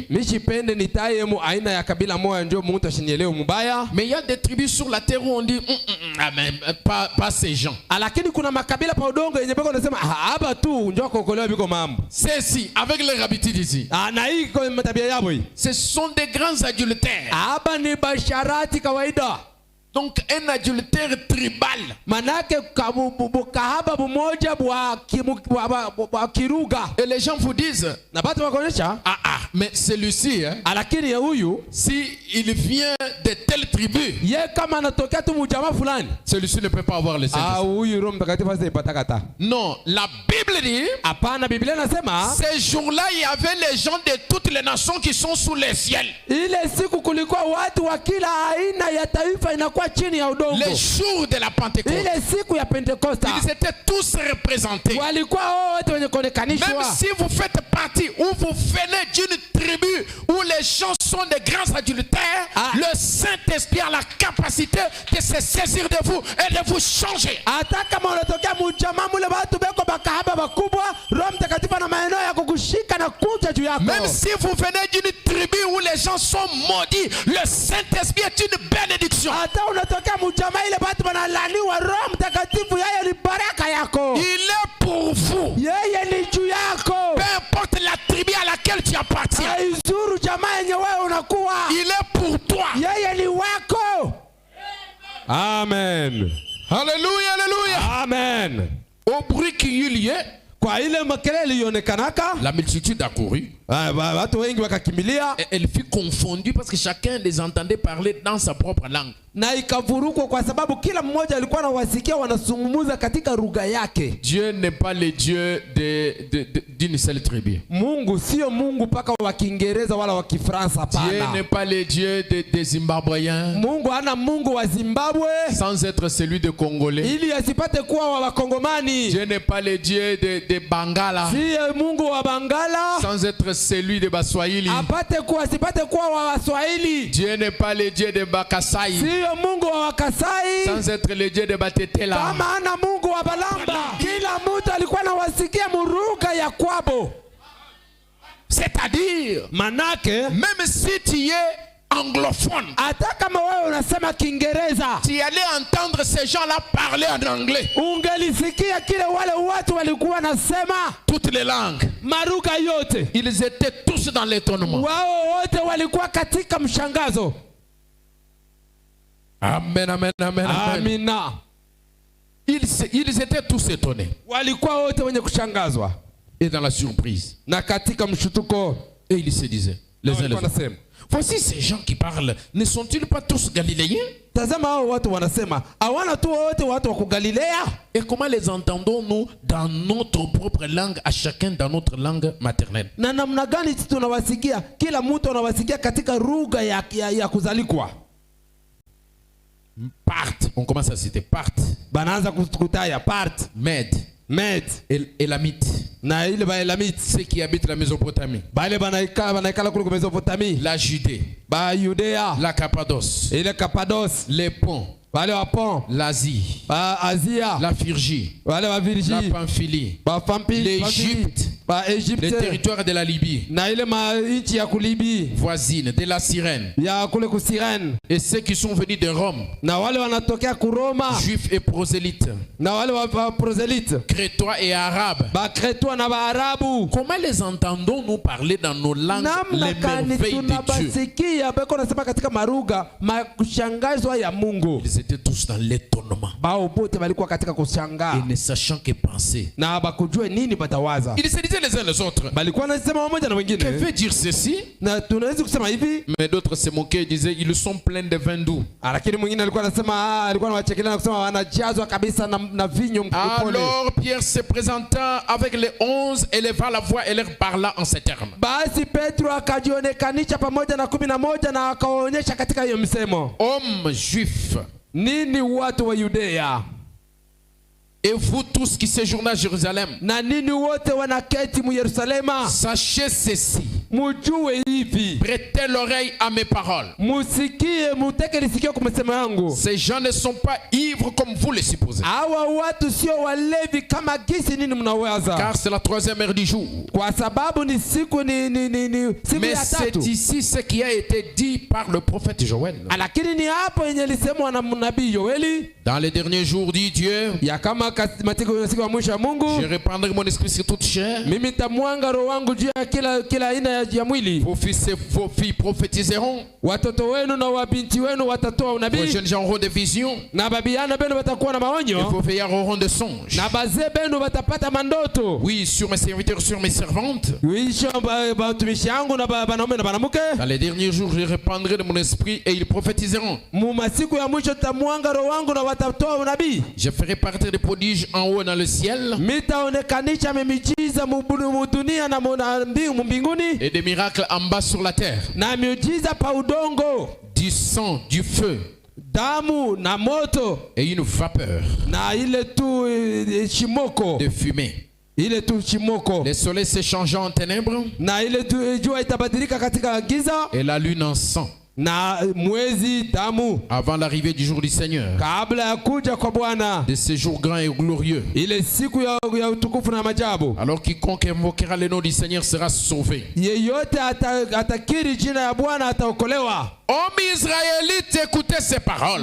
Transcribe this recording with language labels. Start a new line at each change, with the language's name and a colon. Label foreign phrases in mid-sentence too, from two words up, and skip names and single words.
French: Mais il y a des tribus sur la terre où on dit pas ces gens. C'est-ci, avec leur habitude ici. Ce sont des grands adultères. Donc un adultère tribal.
Swahili: Manake kahaba bumoja bwa kiruga.
French: Et les gens vous disent,
Swahili: na batu wakonesha,
French: mais celui-ci, hein,
Swahili: alakini ya huyu,
French: si il vient de telle tribu,
Swahili: ye kama anatokea tu mujama fulani,
French: celui-ci ne peut pas avoir le Saint-Esprit.
Swahili: huyu Roho Mtakatifu asipatakata.
French: Non, la Bible dit,
Swahili: hapana, Biblia nasema,
French: ces jours-là il y avait les gens de toutes les nations qui sont sous les ciels.
Swahili: Ile siku kulikuwa watu wa kila aina ya taifa inakuwa chini ya udongo.
French: Les jours de la Pentecôte.
Swahili: Ile siku ya Pentecosta.
French: Ils étaient tous représentés.
Swahili: Walikuwa wote wenye kuonekanishwa.
French: Même si vous faites partie ou vous venez d'une tribu où les gens sont des grands adultères, le Saint-Esprit a la capacité de se saisir de vous et de vous changer.
Swahili: Hata kama unatokea mjamaa mule watu beko bakahaba bakubwa, Roho Mtakatifu na maeneo ya kukushika na kuja juu yako.
French: Même si vous venez d'une tribu où les gens sont maudits, le Saint-Esprit est une bénédiction.
Swahili: Hata unatokea mjamaa ile watu wanalaniwa, Roho Mtakatifu yeye ni baraka yako.
French: Il est pour vous.
Swahili: Yeye ni juu yako.
French: Peu importe la tribu à laquelle tu appartiens.
Swahili: Haizuru jamaa yenye wewe unakuwa.
French: Il est pour toi.
Swahili: Yeye ni wako.
French: Amen. Alléluia, alléluia. Amen. Au bruit qu'il y ait,
Swahili: kwa ile makelele ilionekanaka,
French: la multitude a couru.
Swahili: Watu wengi wakakimbilia.
French: Elle fut confondue parce que chacun les entendait parler dans sa propre langue.
Swahili: Na ikavurukwa kwa sababu kila mmoja alikuwa anawasikia wanazungumza katika lugha yake.
French: Dieu n'est pas le Dieu d'une seule tribu.
Swahili: Mungu sio Mungu paka wa Kiingereza wala wa Kifaransa pana.
French: Dieu n'est pas le Dieu des Zimbabwéens.
Swahili: Mungu hana Mungu wa Zimbabwe
French: sans être celui de Congolais.
Swahili: Ili asipate kuwa wa Wakongomani.
French: Dieu n'est pas le Dieu de Bangala.
Swahili: Sio Mungu wa Bangala.
French: Sans être celui de Baswahili.
Swahili: Asipate kuwa wa Waswahili.
French: Dieu n'est pas le Dieu de Bakasai.
Swahili: Sio Mungu wa Wakasai.
French: Sans être le Dieu de Batetela.
Swahili: Kama hana Mungu wa Balamba. Kila mtu alikuwa anawasikia muruga ya kwabo.
French: C'est-à-dire,
Swahili: manake,
French: même si tu es anglophone,
Swahili: hata kama wewe unasema Kiingereza,
French: tu allais entendre ces gens-là parler en anglais.
Swahili: Ungelisikia kile wale watu walikuwa nasema
French: toutes les langues,
Swahili: maruga yote.
French: Ils étaient tous dans l'étonnement.
Swahili: Wao wote walikuwa katika mshangazo.
French: Amen, amen, amen, amen.
Swahili: Amina.
French: Ils étaient tous étonnés.
Swahili: Walikuwa wote wenye kushangazwa.
French: Et dans la surprise.
Swahili: Na katika mshutuko.
French: Et ils se disaient, les uns les autres, voici ces gens qui parlent, ne sont-ils pas tous galiléens?
Swahili: Tazama hao watu wanasema, hawana tu wote watu wa Galilea?
French: Et comment les entendons-nous dans notre propre langue, à chacun dans notre langue maternelle?
Swahili: Na namna gani tunawasikia? Kila mtu anawasikia katika lugha ya kuzalikwa.
French: Parthes, on commence à citer Parthes.
Swahili: Banaanza kutaya Parthes, Med, Elamite. Na ile ba Elamite,
French: ceux qui habitent la Mésopotamie.
Swahili: Bale banaikala kule Mésopotamie.
French: La Judée.
Swahili: Ba Judea.
French: La Cappadoce.
Swahili: Ile Cappadoce.
French: Les ponts.
Swahili: Bale wa pont.
French: L'Asie.
Swahili: Ba Asia.
French: La Phrygie.
Swahili: Bale wa Phrygie.
French: La Pamphylie.
Swahili: Ba Pamphylie.
French: L'Égypte.
Swahili: Ba Égypte.
French: Le territoire de la Libye.
Swahili: Na ile nchi ya Kulibi.
French: Voisine de la Cyrène.
Swahili: Ya kule ku Cyrène.
French: Et ceux qui sont venus de Rome.
Swahili: Na wale wanatokea ku Roma.
French: Juifs et prosélytes.
Swahili: Na wale wa prosélytes.
French: Crétois et arabes.
Swahili: Ba Crétois na ba Arabu.
French: Comment les entendons-nous parler dans nos langues les merveilles de Dieu?
Swahili: Beko nasema katika maruga kushangazwa ya Mungu.
French: Ils étaient tous dans l'étonnement.
Swahili: Bao bote walikuwa katika kushangaa.
French: Et ne sachant que penser.
Swahili: Na bakujue nini batawaza.
French: Ils se disaient les uns les autres.
Swahili: Balikuwa nasema wamoja na wengine.
French: Que veut dire ceci?
Swahili: Na tunaweza kusema hivi.
French: Mais d'autres se moquaient et disaient ils sont pleins de vin doux.
Swahili: Lakini mwingine alikuwa anasema alikuwa anawachekelea na kusema wanajazwa kabisa na vinyo mpole.
French: Alors Pierre se présenta avec les 11, éleva la voix et leur parla en ces termes.
Swahili: Basi Petro akajionekanisha pamoja na 11 na akaonyesha katika hiyo msemo.
French: Hommes juifs,
Swahili: nini watu wa Yudea,
French: et vous tous qui séjournez à Jérusalem,
Swahili: na nini wote wanaketi mu Yerusalema,
French: sachez ceci,
Swahili: mujue hivi,
French: prêtez l'oreille à mes paroles.
Swahili: Musikie, muteke lisikio kwa msemo yangu.
French: Ces gens ne sont pas ivres comme vous les supposez.
Swahili: Hawa watu sio walevi kama gisi nini mnawaza.
French: Car c'est la 3e heure du jour.
Swahili: Kwa sababu ni siku siku mais ya tatu.
French: c'est ici ce qui a été dit par le prophète Joël.
Swahili: Lakini ni hapo yenye lisemwa na nabii Yoeli.
French: Dans les derniers jours, dit Dieu,
Swahili: ya kama matiko ya siku ya mwisho ya Mungu,
French: je répandrai mon esprit sur toute chair.
Swahili: Mimi nitamwanga roho wangu juu ya kila aina ya mwili.
French: Vos fils et vos filles prophétiseront.
Swahili: Watoto wenu na wabinti wenu watatoa Vos unabii.
French: jeunes gens auront des visions.
Swahili: Na babiana benu watakuwa na Et maonyo.
French: vos vieillards auront des songes.
Swahili: Na bazee benu watapata mandoto.
French: Oui, sur mes serviteurs, sur mes servantes.
Swahili: Wisho batumishi yangu na banaume na banamuke.
French: Dans les derniers jours, je répandrai de mon esprit et ils prophétiseront.
Swahili: Mu masiku ya mwisho tamuanga roho wangu na watatoa unabii.
French: Je ferai partir des prodiges en haut dans le ciel
Swahili: Mitaonekanisha miujiza mu dunia na mbinguni.
French: et des miracles en bas sur la terre.
Swahili: Na miujiza pa udongo.
French: Du sang, du feu
Swahili: Damu na moto.
French: et une vapeur
Swahili: Na ile tu shimoko.
French: de fumée.
Swahili: Ile tu shimoko.
French: Le soleil s'échangeant en ténèbres
Swahili: Na ile tu jua itabadilika katika giza.
French: et la lune en sang
Swahili: Na mwezi damu.
French: avant l'arrivée du jour du Seigneur,
Swahili: Kabla ya kuja kwa Bwana.
French: de ce jour grand et glorieux.
Swahili: Ile siku ya utukufu na majabu.
French: Alors quiconque invoquera le nom du Seigneur sera sauvé.
Swahili: Yeyote atakiri jina ya Bwana ataokolewa.
French: Hommes israélites, écoutez ces paroles.